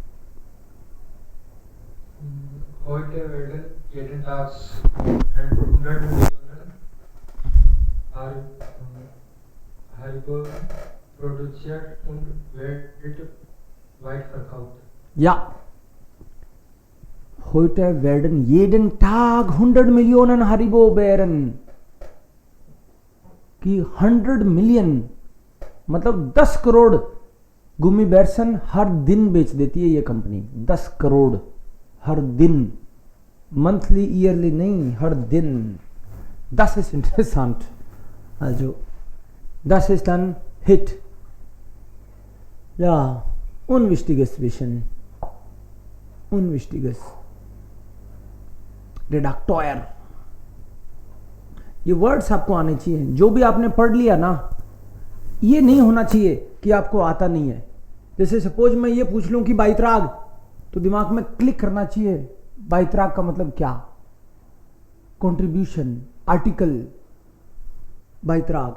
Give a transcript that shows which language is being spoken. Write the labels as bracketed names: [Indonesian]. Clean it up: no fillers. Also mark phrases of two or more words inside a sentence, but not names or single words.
[German] Heute werden jeden Tag 100 Millionen Haribo produziert und weltweit verkauft. Ja. Heute werden jeden Tag 100 Millionen Haribo-Beeren [Hindi] की 100 मिलियन मतलब 10 करोड़ गुमी बेरसन हर दिन बेच देती है ये कंपनी। 10 करोड़ हर दिन, [English] monthly yearly [Hindi] नहीं, हर दिन। [German] Das ist interessant. Also, das ist ein Hit. Ja, unwichtiges Wissen. Unwichtiges. Redakteur. [Hindi] ये वर्ड्स आपको आने चाहिए। जो भी आपने पढ़ लिया ना, ये नहीं होना चाहिए कि आपको आता नहीं है। जैसे सपोज मैं ये पूछ लूं कि बाइत्राग, तो दिमाग में क्लिक करना चाहिए बाइत्राग का मतलब क्या, [English] contribution, article, [Hindi] बाइत्राग।